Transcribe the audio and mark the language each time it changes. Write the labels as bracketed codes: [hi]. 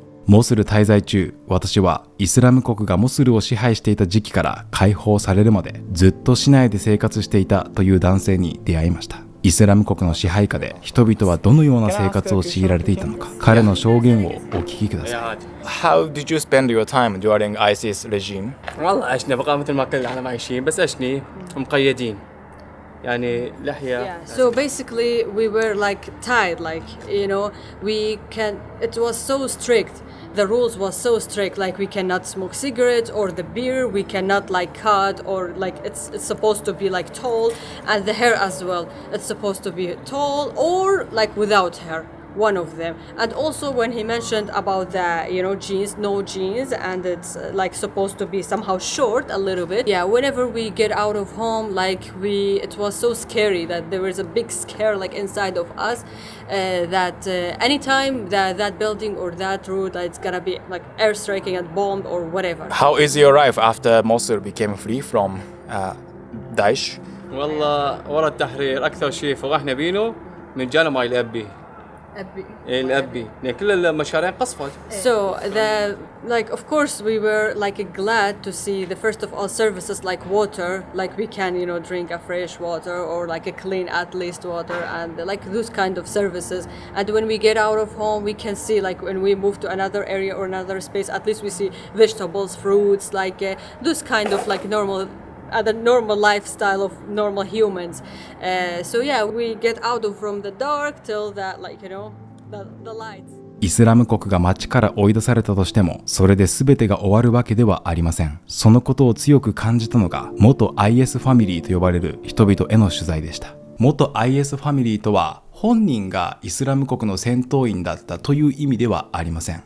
[ja] モスル滞在中、私はイスラム国がモスルを支配していた時期から解放されるまでずっと市内で生活していたという男性に出会いました。イスラム国の支配下で人々はどのような生活を強いられていたのか、彼の証言をお聞きください。 [en] How did you spend your time during ISIS regime? [ar] والله عشنا بقى مثل ما كل العالم عايشين بس عشني مقيدين. يعني لحية. [en] So basically we were like tied, like it was so strict. The rules was so strict, like we cannot smoke cigarettes or the beer, we cannot like cut, or like it's supposed to be like tall, and the hair as well, it's supposed to be tall or like without hair, one of them. And also when he mentioned about the jeans, no jeans, and it's like supposed to be somehow short a little bit. Yeah, whenever we get out of home, like it was so scary that there was a big scare like inside of us, that anytime that building or that road, it's gonna be like air striking and bombed or whatever. How is your life after Mosul became free from Daesh? [ar] والله ورا التحرير أكثر شيء فرحنا بينه من جانا ماي الأبي. الأبي كل المشاريع قصفت. [en] So of course we were like glad to see the first of all services like water, like we can drink a fresh water or like a clean at least water, and like those kind of services. And when we get out of home, we can see like when we move to another area or another space, at least we see vegetables, fruits, like those kind of like the normal lifestyle of normal humans. So yeah, we get out from the dark till that the lights. [ja] イスラム国が街から追い出されたとしても、それで全てが終わるわけではありません。そのことを強く感じたのが、元 IS ファミリーと呼ばれる人々への取材でした。元 IS ファミリーとは、本人がイスラム国の戦闘員だったという意味ではありません。